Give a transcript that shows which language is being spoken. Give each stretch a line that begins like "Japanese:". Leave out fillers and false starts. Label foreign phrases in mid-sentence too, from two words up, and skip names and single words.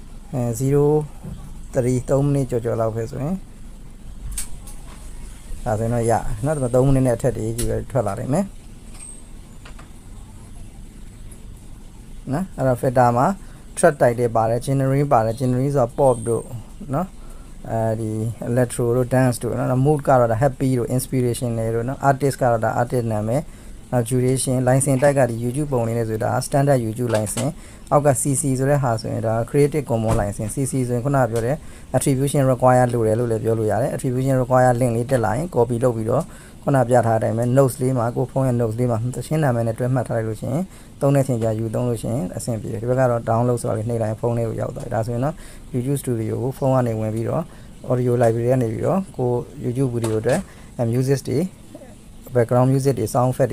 Burmese: 0.3 မိနစ်ကျော်လောက်ပဲဆိုရင်ဒါဆိုရင်တော့ရနော်3မိနစ်နဲ့အထက်တည်းကြီးပဲထွက်လာနိုင်မယ်နော်အဲ့တော့ filter မှာ
English: track title
Burmese: ပါတယ် genre ပါတယ် genre ဆိုတော့ pop တို့နော်ဒီ electro တို့ dance တို့နော် mood ကတော့ဒါ happy တို့ inspiration တွေတို့နော် artist ကတော့ဒါ artist နာမည်နောက်
English: duration license type
Burmese: ကဒီ YouTube ပုံလေးနဲ့ဆိုတာ
English: standard YouTube license
Burmese: အောက်က CC ဆိုတဲ့ဟာဆိုရင်ဒါ
English: creative commons license CC
Burmese: ဆိုရင်ခုနကပြောတဲ့
English: attribution require
Burmese: လို့လည်းပြောလို့ရတယ်
English: attribution require link
Burmese: လေးတက်လာရင် copy လုပ်ပြီးတော့ခုနပြထားတဲ့အတိုင်းပဲ notes လေးမှာကိုဖုန်းရဲ့ notes လေးမှာသချင်းနာမည်နဲ့တွဲမှတ်ထားလိုက်လို့ရှိရင်သုံးတဲ့ချိန်ကြာယူသုံး လို့ရှိရင်အဆင်ပြေတယ်ဒီဘက်ကတော့ download ဆိုတာလေးနှိပ်လိုက်ဖုန်းလေးကိုရောက်သွားတယ်ဒါဆိုရင်တော့ YouTube Studio ကိုဖုန်းကနေဝင်ပြီးတော့
English: audio library
Burmese: ကနေပြီးတော့ကို YouTube video အတွက် music တွေ
English: background music
Burmese: တွေ
English: sound effect
Burmese: တွေ